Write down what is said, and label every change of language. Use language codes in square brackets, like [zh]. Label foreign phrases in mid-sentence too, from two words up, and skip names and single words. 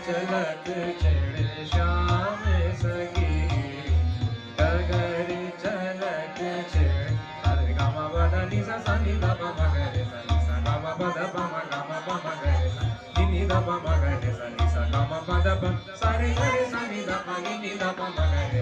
[hi] झलक छेड़े श्याम सगी डगर झलक छेड़ अरे गामा बदा निसा सा नि दा पा मा गा रे सा नि सा गामा बदा पा मा गा रे सा नि दा पा मा गा रे सा नि सा गामा बदा पा सा रे सा नि दा पा नि दा पा मा